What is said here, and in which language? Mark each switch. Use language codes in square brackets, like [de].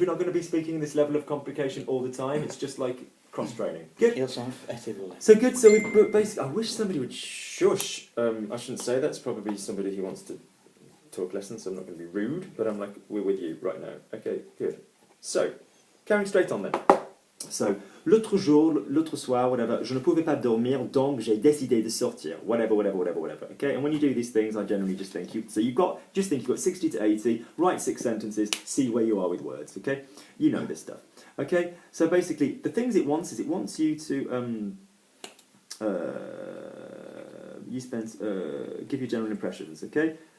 [en] We're not going to be speaking this level of complication all the time. It's just like cross training. Good. [fr] Ils sont été volés. [en] So good. So we basically. I wish somebody would shush. I shouldn't say that. It's probably somebody who wants to talk lessons, so I'm not going to be rude, but I'm like, we're with you right now. Okay, good. So, carrying straight on then. [fr] So, l'autre jour, l'autre soir, whatever, je ne pouvais pas dormir, donc j'ai décidé de sortir. [en] Whatever. Okay, and when you do these things, I generally just think you've got 60 to 80, write 6 sentences, see where you are with words. Okay, you know this stuff. Okay, so basically, the things it wants you to give you general impressions. Okay.